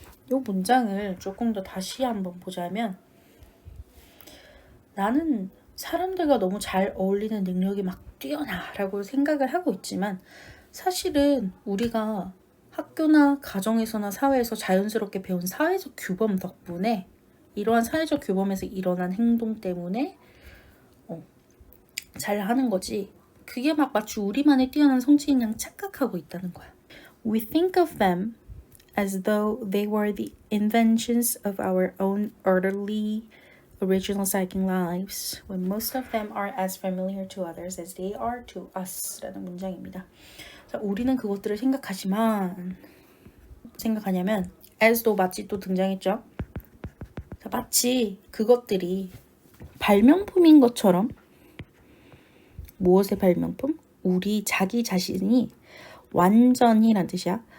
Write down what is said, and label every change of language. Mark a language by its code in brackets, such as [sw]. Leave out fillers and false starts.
[ko] 이 문장을 조금 더 다시 한번 보자면 나는 사람들과 너무 잘 어울리는 능력이 막 뛰어나라고 생각을 하고 있지만 사실은 우리가 학교나 가정에서나 사회에서 자연스럽게 배운 사회적 규범 덕분에 이러한 사회적 규범에서 일어난 행동 때문에 잘 하는 거지 그게 막 마치 우리만의 뛰어난 성취인 양 착각하고 있다는 거야. [en] We think of them as though they were the inventions of our own orderly original psychic lives when most of them are as familiar to others as they are to us [ko] 라는 문장입니다. 자, 우리는 그것들을 생각하냐면 as도 마치 또 등장했죠. 자, 마치 그것들이 발명품인 것처럼 무엇의 발명품? 우리 자기 자신이 완전히란 뜻이야.